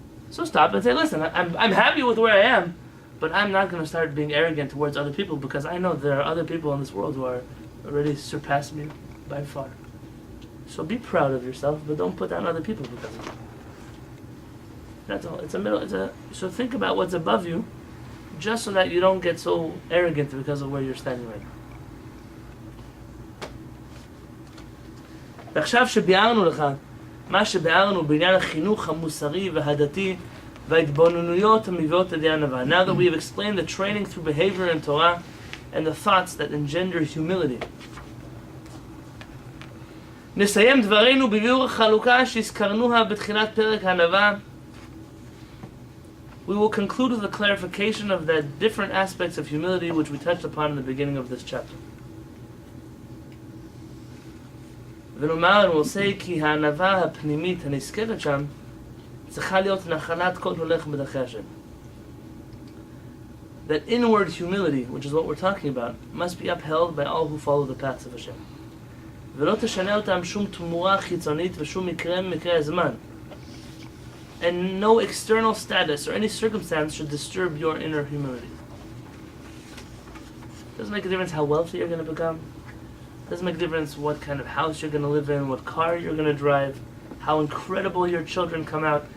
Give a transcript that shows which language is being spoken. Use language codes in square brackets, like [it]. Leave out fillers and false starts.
[en] So stop and say, listen, I'm happy with where I am, but I'm not going to start being arrogant towards other people because I know there are other people in this world who are already surpassed me by far. So be proud of yourself, but don't put down other people because of it. That's all. So think about what's above you, just so that you don't get so arrogant because of where you're standing right now. [he] ועכשיו שביארנו לך מה שביארנו בעניין החינוך המוסרי והדתי וההתבוננויות המביאות לידי ענווה. [en] Now that we have explained the training through behavior and Torah and the thoughts that engender humility. [he] נסיים דברינו בביאור החלוקה שהזכרנוה בתחילת פרק הענווה. [en] We will conclude with a clarification of the different aspects of humility which we touched upon in the beginning of this chapter. [he] ונאמר, [en] we'll say, [he] כי הענווה הפנימית הנזכרת שם צריכה להיות נחלת כל הולך בדרכי השם. [en] That inward humility, which is what we're talking about, must be upheld by all who follow the paths of Hashem. [he] ולא תשנה אותם שום תמורה חיצונית ושום מקרה ממקרה הזמן. [en] And no external status or any circumstance should disturb your inner humility. Doesn't make a difference how wealthy you're going to become. Doesn't make a difference what kind of house you're going to live in, what car you're going to drive, how incredible your children come out.